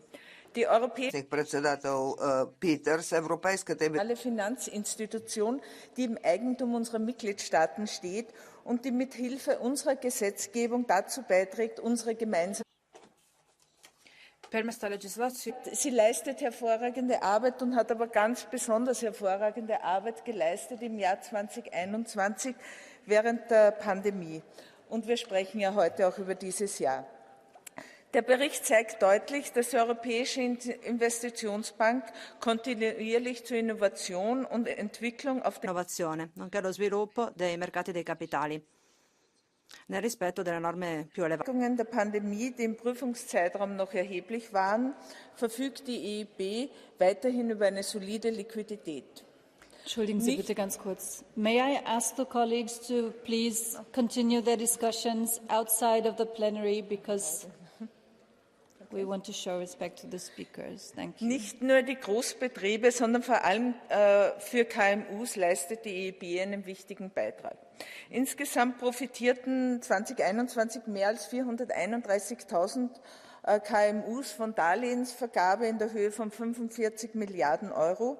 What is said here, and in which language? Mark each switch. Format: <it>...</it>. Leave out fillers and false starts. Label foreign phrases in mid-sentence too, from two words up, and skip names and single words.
<de>Die europäische Finanzinstitution, die im Eigentum unserer Mitgliedstaaten steht und die mithilfe unserer Gesetzgebung dazu beiträgt, unsere gemeinsame Sie leistet hervorragende Arbeit und hat aber ganz besonders hervorragende Arbeit geleistet im Jahr 2021 während der Pandemie. Und wir sprechen ja heute auch über dieses Jahr. Der Bericht zeigt deutlich, dass die Europäische Investitionsbank kontinuierlich zur Innovation und Entwicklung auf der</de> <it>innovazione, nonché allo sviluppo dei mercati dei capitali, nel rispetto delle norme più elevate.</it> <de>Der Pandemie, die im Prüfungszeitraum noch erheblich waren, verfügt die EIB weiterhin über eine solide Liquidität. Entschuldigen Sie bitte ganz kurz.</de> <en>May I ask the colleagues to please continue their discussions outside of the plenary because we want to show respect to the speakers. Thank you.</en> <de>Nicht nur die Großbetriebe, sondern vor allem für KMUs leistet die EIB einen wichtigen Beitrag. Insgesamt profitierten 2021 mehr als 431.000 KMUs von Darlehensvergabe in der Höhe von 45 Milliarden Euro.</de>